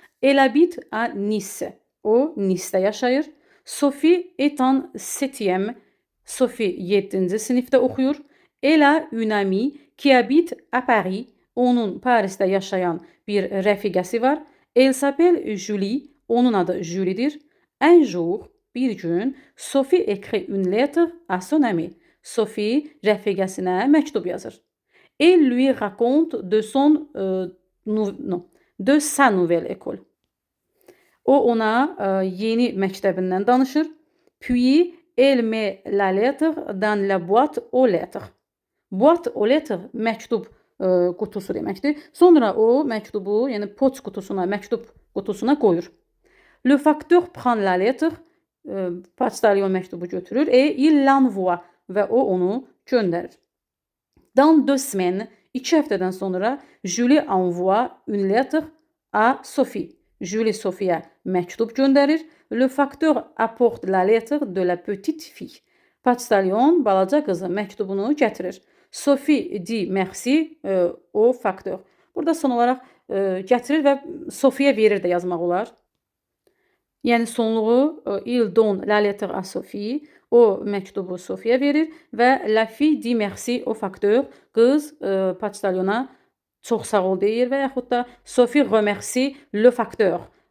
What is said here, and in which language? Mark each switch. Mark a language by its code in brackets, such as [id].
[fr] Elle habite à Nice. [az] O Nice'də yaşayır. [fr] Sophie est en 7e [az] Sophie 7-ci sinifdə oxuyur. [fr] Elle a une amie qui habite à Paris. [az] Onun Parisdə yaşayan bir rəfiqəsi var. [fr] Elle s'appelle Julie. [az] Onun adı Julie'dir. [fr] Un jour, [az] bir gün, [fr] Sophie écrit une lettre à son amie. [az] Sophie rəfiqəsinə məktub yazır. [fr] Elle lui raconte de sa nouvelle école. [az] O ona yeni məktəbindən danışır. [fr] Puis elle met la lettre dans la boîte aux lettres. [az] Boîte aux lettres məktub qutusu deməkdir. Sonra o məktubu, yəni poçt qutusuna, məktub qutusuna qoyur. [fr] Le facteur prend la lettre, [az] poçtalyon məktubu götürür [fr] et il l'envoie [az] və o onu göndərir. [fr] Dans 2 semaines, [az] 2 həftədən sonra [fr] Julie envoie une lettre à Sophie. [az] Julie Sophie'yə məktub göndərir. [fr] Le facteur apporte la lettre de la petite fille. [az] Poçtalyon balaca qızı məktubunu gətirir. [fr] Sophie dit merci au facteur. [az] Burada son olaraq gətirir və Sophie'yə verir də yazmaq olar. Yəni sonluğu [fr] il donne la lettre à Sophie. [az] O məktubu Sophie'yə verir və [fr] la fille dit merci au facteur. [az] Qız poçtalyona çox sağ ol deyir və yaxud da [fr] Sophie remercie le facteur.